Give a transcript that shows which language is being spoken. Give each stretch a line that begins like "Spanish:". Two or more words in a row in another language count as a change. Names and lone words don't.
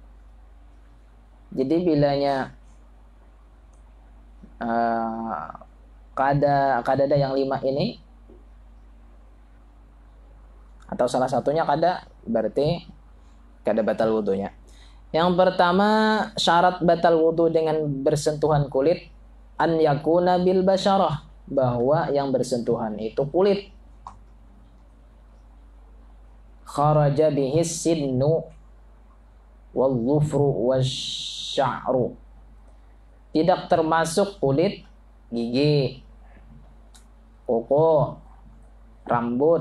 Banjar: Jadi bilanya kada ada yang 5 ini atau salah satunya kada, berarti kada batal wudunya.
Indonesian: Yang pertama syarat batal wudu dengan bersentuhan kulit
Arabic: أن يكون بالبشرة,
Indonesian: bahwa yang bersentuhan itu kulit.
Arabic: خرج به السن والظفر والشعر.
Indonesian: Tidak termasuk kulit, gigi, kuku, rambut.